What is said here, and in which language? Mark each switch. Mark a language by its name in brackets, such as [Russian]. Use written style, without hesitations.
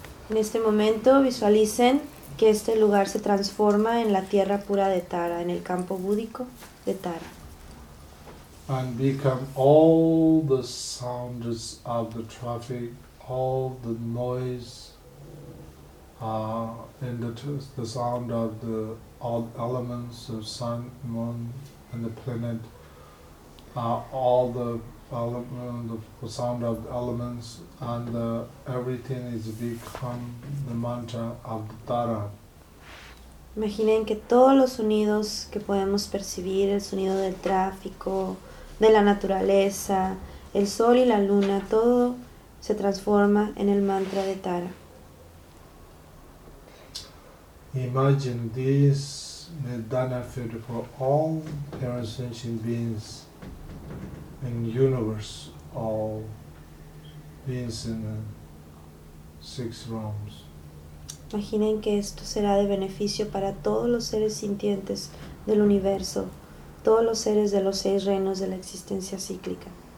[Spanish] En este momento visualicen que este lugar se transforma en la tierra pura de Tara, en el campo búdico de Tara. [English] And become all the sounds of the traffic, all the noise, and the sound of the all elements of sun, moon, and the planet. All the the sound of the elements and everything is become the mantra of the Tara. [Spanish] Imaginen que todos los sonidos que podemos percibir, el sonido del tráfico, de la naturaleza, el sol y la luna, todo se transforma en el mantra de Tara. [English] Imagine this Nidana field for all parasentient beings in universe, all beings in six realms. [Spanish] Imaginen que esto será de beneficio para todos los seres sintientes del universo, todos los seres de los seis reinos de la existencia cíclica.